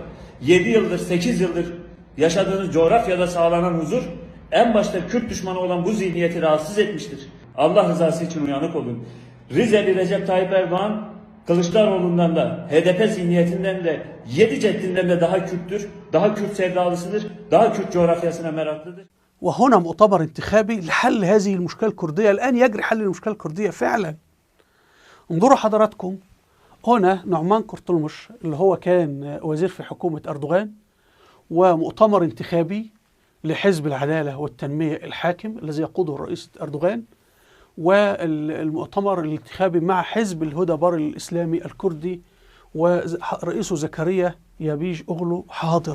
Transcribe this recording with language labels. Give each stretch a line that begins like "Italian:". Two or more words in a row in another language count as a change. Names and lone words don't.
Turkish: 7 yıldır, 8 yıldır yaşadığınız coğrafyada sağlanan huzur en başta Kürt düşmanı olan bu zihniyeti rahatsız etmiştir. Allah rızası için uyanık olun. Rizeli Recep Tayyip Erdoğan Kılıçdaroğlu'ndan da HDP zihniyetinden de 7 ceddinden de daha Kürttür, daha Kürt sevdalısıdır, daha Kürt coğrafyasına meraklıdır.
Arabic: وهنا مؤتمر انتخابي لحل هذه المشكلة الكردية. الآن يجري حل المشكلة الكردية فعلا. انظروا حضراتكم، هنا نعمان قرطلمش اللي هو كان وزير في حكومة أردوغان، ومؤتمر انتخابي لحزب العدالة والتنمية الحاكم الذي يقوده الرئيس أردوغان، والمؤتمر الانتخابي مع حزب الهدى بار الإسلامي الكردي ورئيسه زكريا يابيج أغلو حاضر.